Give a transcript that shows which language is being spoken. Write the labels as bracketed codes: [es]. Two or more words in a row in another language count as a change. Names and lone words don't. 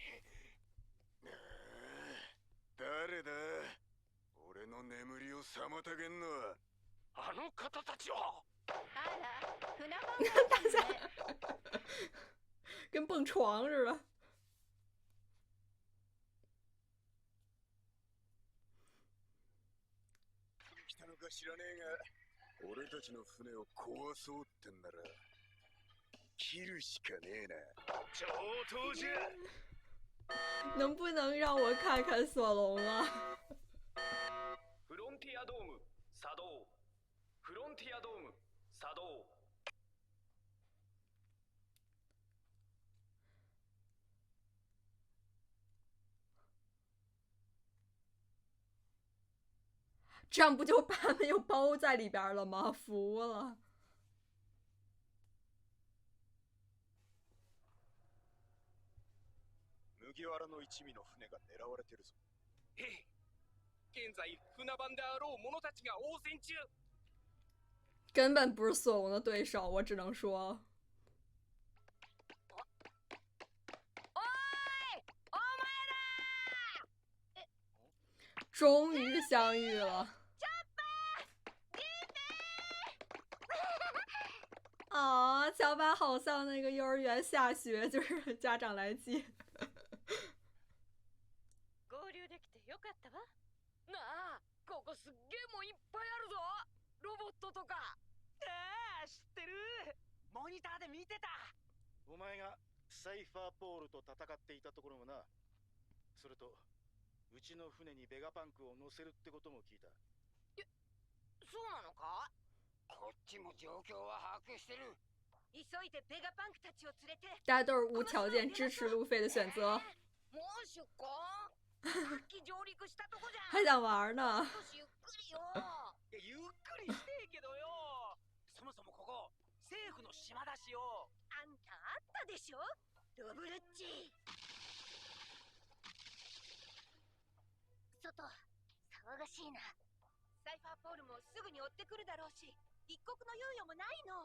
[ja] 誰だ？俺の眠りを妨げんのはあの方たちは。あら、船番ですね。 [zh] 跟蹦床似的。 [ja] 来たのか知らねえが、俺たちの船を壊そうってんなら切るしかねえな。上等じゃ。 [zh] 能不能让我看看索隆啊？ [ja] フロンティアドーム作動。フロンティアドーム作動。 [zh] 这样不就把他们又包在里边了吗？服了。 [ja] 麦わらの一味の船が狙われてるぞ。へえ、現在船番であろう者たちが応戦中。 [zh] 根本不是索隆的对手，我只能说。终于相遇了。啊，乔巴好像那个幼儿园下学，就是家长来接。 [ja] 合流できてよかったわ。なあ、ここすっげえもんいっぱいあるぞ。ロボットとか。ああ、知ってる。モニターで見てた。お前がサイファーポールと戦っていたところもな。それとうちの船にベガパンクを乗せるってことも聞いた。そうなのか？こっちも状況は把握してる。急いでベガパンクたちを連れて。 [zh] 大家都是无条件支持路飞的选择。 [ja] もう出港？さっき上陸したとこじゃん。 [zh] 还想玩呢。 [ja] 少しゆっくりよ。ゆっくりしてえけどよ。そもそもここ政府の島だしよ。あんたあったでしょ、ドブルッチ。外騒がしいな。サイファーポールもすぐに追ってくるだろうし、一刻の猶予もないの。